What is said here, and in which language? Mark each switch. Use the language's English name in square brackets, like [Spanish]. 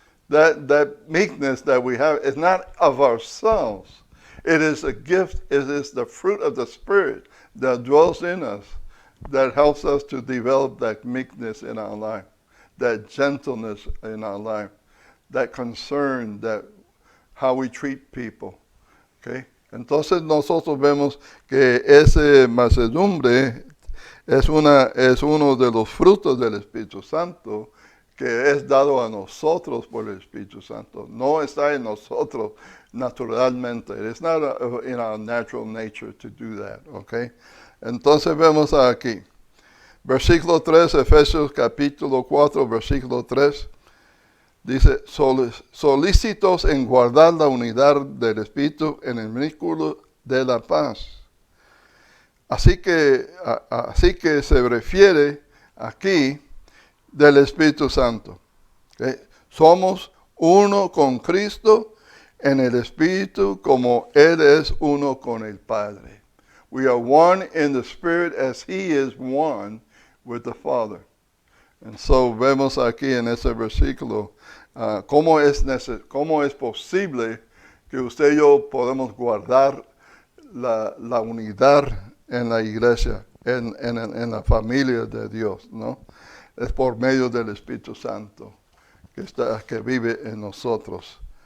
[English] That meekness that we have is not of ourselves. It is a gift. It is the fruit of the Spirit that dwells in us, that helps us to develop that meekness in our life, that gentleness in our life, that concern, that how we treat people. Okay? [Spanish] Entonces nosotros vemos que ese mansedumbre es uno de los frutos del Espíritu Santo que es dado a nosotros por el Espíritu Santo. No está en nosotros naturalmente. [English] It's not in our natural nature to do that. [Spanish] Okay? Entonces vemos aquí. Versículo 3, Efesios capítulo 4, versículo 3. Dice, solícitos en guardar la unidad del Espíritu en el vínculo de la paz. Así que se refiere aquí del Espíritu Santo. ¿Okay? Somos uno con Cristo en el Espíritu como Él es uno con el Padre. [English] We are one in the Spirit as He is one with the Father. And so [Spanish] vemos aquí en ese versículo cómo es posible que usted y yo podemos guardar la unidad en la iglesia, en la familia de Dios, ¿no? Es por medio del Espíritu Santo que vive en nosotros.